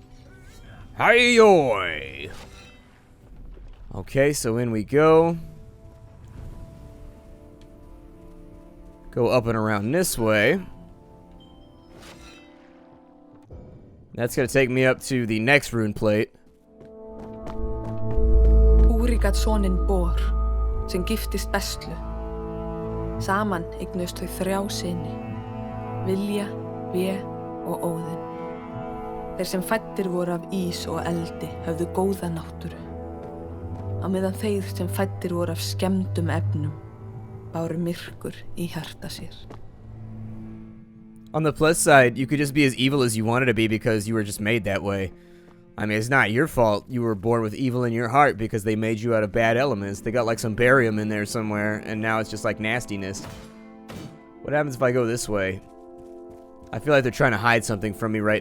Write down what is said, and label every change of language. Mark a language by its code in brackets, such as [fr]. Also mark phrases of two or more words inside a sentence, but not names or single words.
[en] Hi-yoy! Okay, so in we go. Go up and around this way. That's gonna take me up to the next rune plate. [is] Úri gat soninn Bor, sem giftist Bestlu. Saman eignuðust þau 3 syni, Vilja, Ve og Óðinn. Þeir sem fæddir voru af ís og eldi höfðu góða náttúru. Á meðan þeir sem fæddir voru af skemmdum efnum báru myrkur í hjarta sér. [en] On the plus side, you could just be as evil as you wanted to be because you were just made that way. I mean, it's not your fault you were born with evil in your heart because they made you out of bad elements. They got like some barium in there somewhere, and now it's just like nastiness. What happens if I go this way? I feel like they're trying to hide something from me right now.